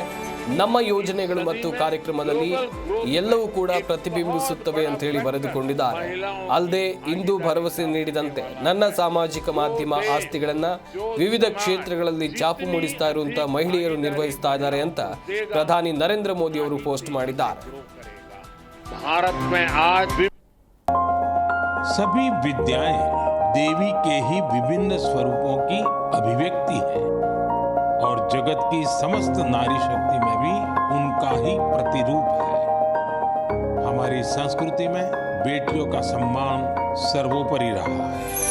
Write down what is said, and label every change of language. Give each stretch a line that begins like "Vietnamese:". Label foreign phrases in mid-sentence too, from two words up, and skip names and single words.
Kannada: ನಮ್ಮ ಯೋಜನೆಗಳು ಮತ್ತು ಕಾರ್ಯಕ್ರಮದಲ್ಲಿ ಎಲ್ಲವೂ ಕೂಡ ಪ್ರತಿಬಿಂಬಿಸುತ್ತವೆ ಅಂತ ಹೇಳಿ ಬರೆದುಕೊಂಡಿದ್ದಾರೆ. ಅಲ್ಲದೆ ಇಂದು ಭರವಸೆ ನೀಡಿದಂತೆ ನನ್ನ ಸಾಮಾಜಿಕ ಮಾಧ್ಯಮ ಆಸ್ತಿಗಳನ್ನ ವಿವಿಧ ಕ್ಷೇತ್ರಗಳಲ್ಲಿ ಚಾಪು ಮೂಡಿಸ್ತಾ ಇರುವಂತಹ ಮಹಿಳೆಯರು ನಿರ್ವಹಿಸ್ತಾ ಇದ್ದಾರೆ ಅಂತ ಪ್ರಧಾನಿ ನರೇಂದ್ರ ಮೋದಿ ಅವರು ಪೋಸ್ಟ್ ಮಾಡಿದ್ದಾರೆ.
Hindi: भारत में आज सभी विद्याएं देवी के ही विभिन्न स्वरूपों की अभिव्यक्ति है और जगत की समस्त नारी शक्ति में भी उनका ही प्रतिरूप है. हमारी संस्कृति में बेटियों का सम्मान सर्वोपरि रहा है.